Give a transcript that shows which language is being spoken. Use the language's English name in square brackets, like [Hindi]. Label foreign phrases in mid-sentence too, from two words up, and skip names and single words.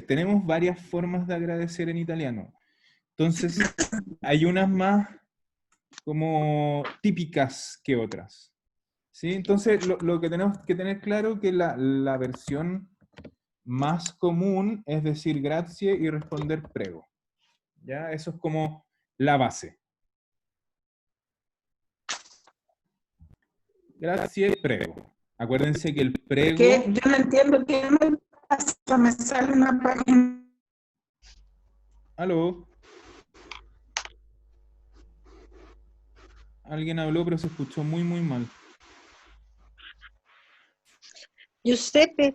[Spanish] Tenemos varias formas de agradecer en italiano. Entonces, hay unas más como típicas que otras. ¿Sí? Entonces, lo que tenemos que tener claro es que la versión más común es decir grazie y responder prego. [Italian] ¿Ya? Eso es como la base. Grazie, prego. [Spanish] Acuérdense que el prego... Que yo no entiendo qué me pasa, me sale una página. ¿Aló? Alguien habló, pero se escuchó muy, muy mal. Giuseppe,